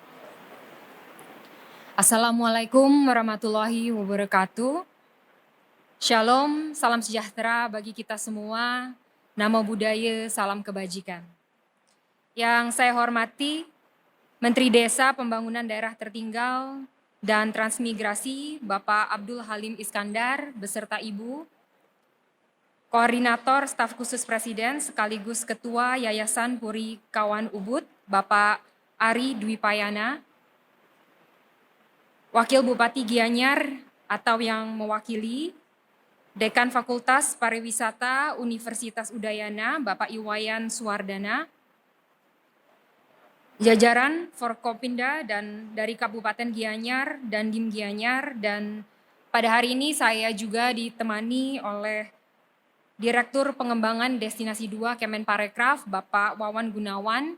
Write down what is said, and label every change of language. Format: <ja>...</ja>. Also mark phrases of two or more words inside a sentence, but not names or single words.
<ar>السلام عليكم ورحمة الله وبركاته.</ar> <id>Shalom, salam sejahtera bagi kita semua.</id> <pi>Namo Buddhaya,</pi> <id>salam kebajikan. Yang saya hormati Menteri Desa Pembangunan Daerah Tertinggal dan Transmigrasi Bapak Abdul Halim Iskandar beserta Ibu, Koordinator Staf Khusus Presiden sekaligus Ketua Yayasan Puri Kauhan Ubud, Bapak Ari Dwi Payana, Wakil Bupati Gianyar atau yang mewakili, Dekan Fakultas Pariwisata Universitas Udayana, Bapak Iwayan Suwardana, jajaran Forkopimda dan dari Kabupaten Gianyar dan Dim Gianyar, dan pada hari ini saya juga ditemani oleh Direktur Pengembangan Destinasi 2 Kemenparekraf, Bapak Wawan Gunawan.</id>